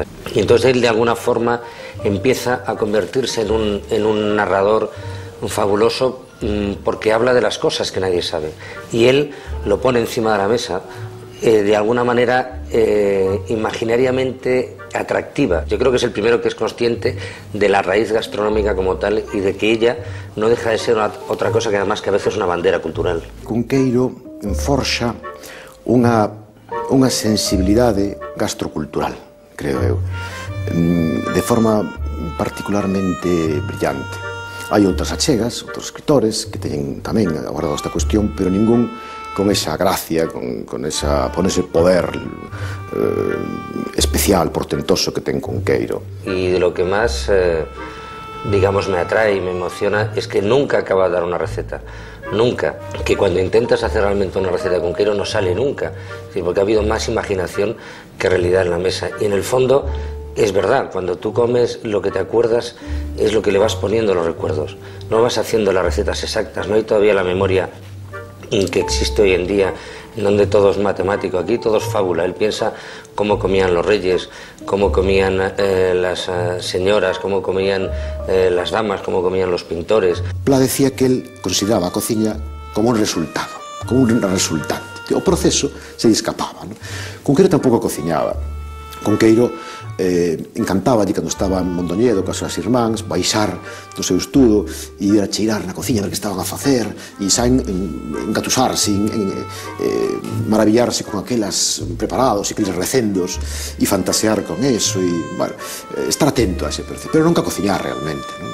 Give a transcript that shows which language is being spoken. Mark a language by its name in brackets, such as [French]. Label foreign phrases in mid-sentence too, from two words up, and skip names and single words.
[Spanish] Y entonces él de alguna forma empieza a convertirse en un narrador fabuloso porque habla de las cosas que nadie sabe. Y él lo pone encima de la mesa de alguna manera imaginariamente atractiva. Yo creo que es el primero que es consciente de la raíz gastronómica como tal y de que ella no deja de ser otra cosa que además que a veces es una bandera cultural. [Galician] Cunqueiro forxa unha sensibilidade gastrocultural, creo eu, de forma particularmente brillante. Hai outras achegas, outros escritores que teñen tamén abordado esta cuestión, pero ningún con esa gracia, con ese poder especial, portentoso que ten Cunqueiro. [Spanish] Y de lo que más, digamos, me atrae y me emociona es que nunca acaba de dar una receta. Nunca, que cuando intentas hacer realmente una receta de Cunqueiro no sale nunca, porque ha habido más imaginación que realidad en la mesa. Y en el fondo es verdad, cuando tú comes lo que te acuerdas es lo que le vas poniendo los recuerdos. No vas haciendo las recetas exactas, no hay todavía la memoria que existe hoy en día, en donde todo es matemático. Aquí todo es fábula. Él piensa cómo comían los reyes, cómo comían las señoras, cómo comían las damas, cómo comían los pintores. [Galician] Pla decía que él consideraba a cociña como un resultado, como un resultante. Que o proceso se escapaba, ¿no? Cunqueiro tampouco cociñaba. Cunqueiro encantaba de cando estaba en Mondoñedo coas súas irmáns baixar do seu estudo e ir a cheirar na cociña ver que estaban a facer e saen engatusarse, maravillarse con aquelas preparados e aqueles recendos e fantasear con eso e, bueno, estar atento a ese proceso, pero nunca cociñar realmente, ¿no?